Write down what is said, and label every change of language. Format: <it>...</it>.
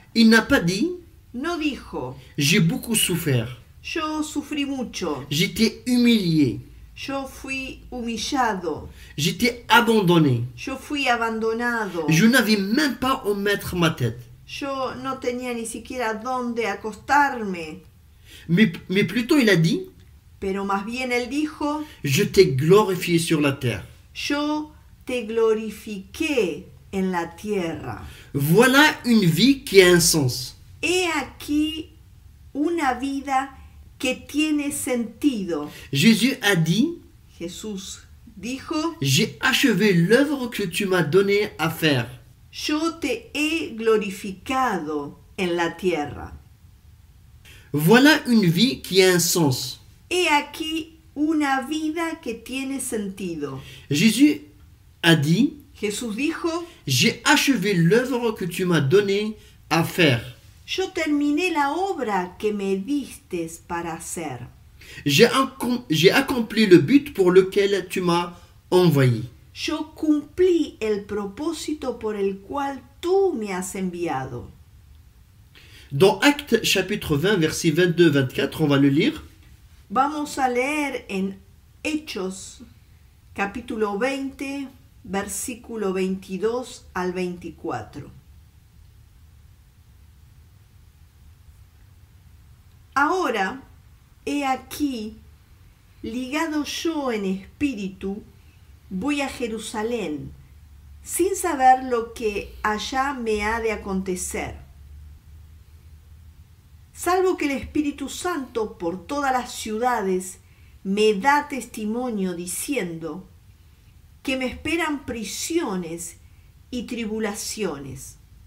<fr>il n'a pas dit</fr> <es>no dijo:</es> <fr>« J'ai beaucoup souffert,</fr> <es>yo sufrí mucho,</es> <fr>j'étais humilié,</fr> <es>yo fui humillado,</es> <fr>j'étais abandonné,</fr> <es>yo fui abandonado,</es> <fr>je n'avais même pas où mettre ma tête.</fr> <es>yo no tenía ni siquiera dónde acostarme.</es> <fr>Mais plutôt il a dit</fr> <es>Pero más bien él dijo:</es> <fr>« Je t'ai glorifié sur la terre.</fr> <es>yo te glorifiqué en la tierra. »</es> <fr>Voilà une vie qui a un sens.</fr> <es>He aquí una vida que tiene sentido.</es> <fr>Jésus a dit,</fr> <es>Jesús dijo,</es> <fr>j'ai achevé l'œuvre que tu m'as donnée à faire.</fr> <es>yo te he glorificado en la tierra.</es> <fr>Voilà une vie qui a un sens.</fr> <es>He aquí una vida que tiene sentido.</es> <fr>Jésus a dit,</fr> <es>Jesús dijo,</es> <fr>j'ai achevé l'œuvre que tu m'as donnée à faire.</fr> <es>yo terminé la obra que me distes para hacer.</es> <fr>J'ai accompli le but pour lequel tu m'as envoyé.</fr> <es>Yo cumplí el propósito por el cual tú me has enviado.</es> <fr>Dans Actes chapitre 20, versets 22-24, on va le lire.</fr> <es>Vamos a leer en Hechos capítulo 20, versículo 22 al 24. Ahora, he aquí, ligado yo en espíritu, voy a Jerusalén, sin saber lo que allá me ha de acontecer, salvo que el Espíritu Santo por todas las ciudades me da testimonio diciendo que me esperan prisiones y tribulaciones.</es>